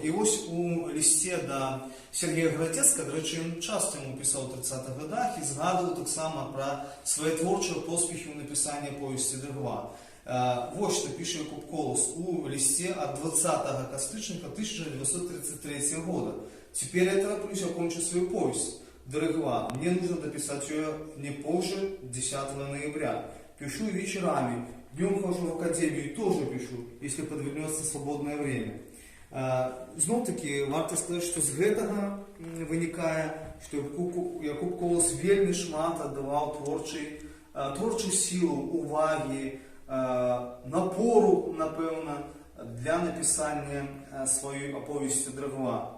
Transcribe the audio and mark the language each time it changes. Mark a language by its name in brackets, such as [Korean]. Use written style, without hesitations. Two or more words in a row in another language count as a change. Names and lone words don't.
[Belarusian] І вось у лісце да Сергея Градзецкага, дарэчы, ён часта яму пісаў у 30-х годах і згадваў таксама пра свае творчыя поспехі ў напісанні аповесці Дрыгва. Вот што піша Якуб Колус у лісце ад 20 кастрычніка 1933 года. [Russian] «Теперь я тороплюсь окончить свою повесть Дрыгва. Мне нужно дописать ее не позже 10 ноября. Пишу вечерами, днем хожу в академию и тоже пишу, если подвернется свободное время». [Belarusian] Зноў-таки, варта сказаць, што з гэтага вынікае, што Якуб Колус вельмі шмат аддаваў творчай сілу, увагі, напору, напэўна, для напісання сваёй аповесці Дрыгва.